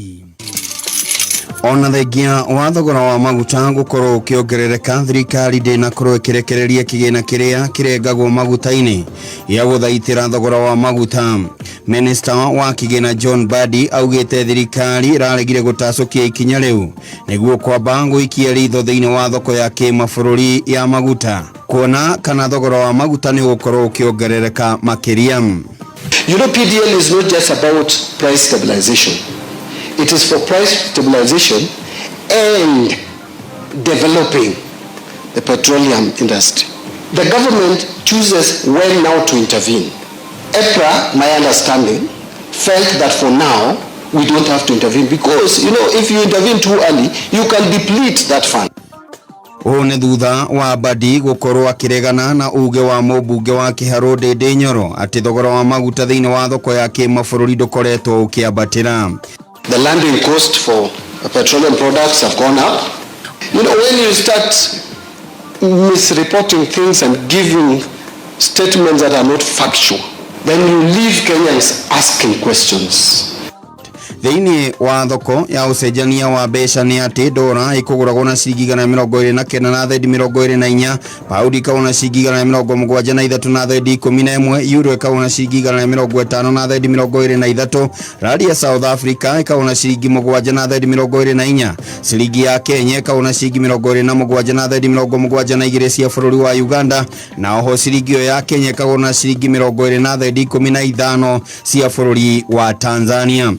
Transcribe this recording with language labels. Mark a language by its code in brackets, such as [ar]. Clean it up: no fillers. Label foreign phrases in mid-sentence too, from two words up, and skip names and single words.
[ki] Ona thengia wa thogora wa maguta gũkorwo ũkĩongerereka, thirikari ndĩnakorwo ĩkĩrekereria kĩgĩna kĩrĩa kĩrengagwo maguta-inĩ ya gũthaitĩra thogora wa maguta. Minister wa kĩgĩna John Mbadi augĩte thirikari ĩraregire gũtacũkia ikinya rĩu nĩguo kwamba gũikia ritho thĩinĩ wa thoko ya kĩmabũrũri ya maguta, kuona kana thogora wa maguta nĩ gũkorwo ũkĩongerereka makĩria. [en] You know, PDL is not just about price stabilization. It is for price stabilization and developing the petroleum industry. The government chooses when now to intervene. EPRA, my understanding, felt that for now we don't have to intervene because, you know, if you intervene too early, you can deplete that fund. [ki] Nĩ thutha wa Mbadi gũkorwo akĩregana na uge wa mũmbunge wa Kĩharũ Ndĩndĩ Nyoro atĩ thogora wa maguta thĩinĩ wa thoko ya kĩmabũrũri ndũkoretwo ũkĩambatĩra. [en] The landing cost for petroleum products have gone up. You know, when you start misreporting things and giving statements that are not factual, then you leave Kenyans asking questions. [ki] Thĩinĩ wa thoko ya ũcenjania wa mbeca nĩ atĩ ndora ĩkũgũragwo na ciringi 129 na thendi 24, paundi ĩkagũrwo na ciringi 173 na thendi 11, euro ĩkagũrwo na ciringi 150 na thendi 23, randi ya South Africa ĩkagũrwo na ciringi 7 na thendi 24, ciringi ya Kenya ĩkagũrwo na ciringi 27 na thendi 72 cia bũrũri wa Uganda, na oho ciringi ya Kenya ĩkagũrwo na ciringi 20 na thendi 15 cia bũrũri wa Tanzania.